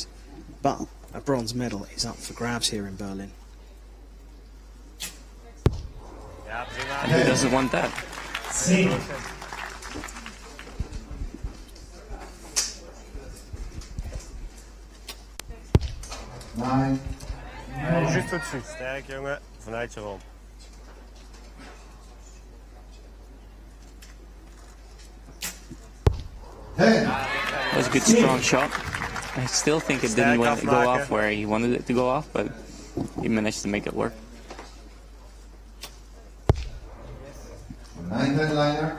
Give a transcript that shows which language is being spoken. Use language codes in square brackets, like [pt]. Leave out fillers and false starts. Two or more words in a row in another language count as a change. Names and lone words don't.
[en] But a bronze medal is up for grabs here in Berlin. And who doesn't want that? Nine. [fr] Juste au-dessus. [nl] Sterk, jongen. Vanuit je rond. [en] That was a good strong shot. I still think it didn't go off where he wanted it to go off, but he managed to make it work. 9-10 liner.